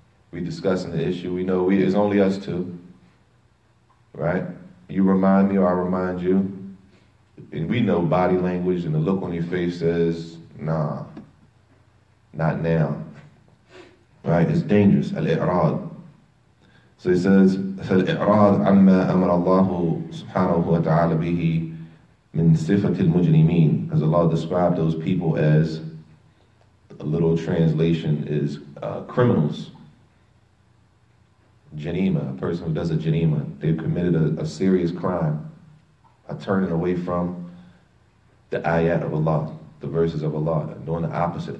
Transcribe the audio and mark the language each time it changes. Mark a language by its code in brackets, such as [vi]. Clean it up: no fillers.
[en] We discussing the issue. We know it's only us two. Right? You remind me or I remind you. And we know body language and the look on your face says, nah, not now. Right? It's dangerous. Al-i'rad. So it says, [ar] فَالْإِعْرَاض عَمَّا أَمَرَ اللَّهُ سُبْحَانَهُ وَتَعَالَى بِهِ مِنْ صِفَةِ الْمُجْرِمِينَ. [en] Because Allah described those people as, a little translation is criminals. Janima, a person who does a janima. They've committed a serious crime by turning away from the ayat of Allah, the verses of Allah, doing the opposite.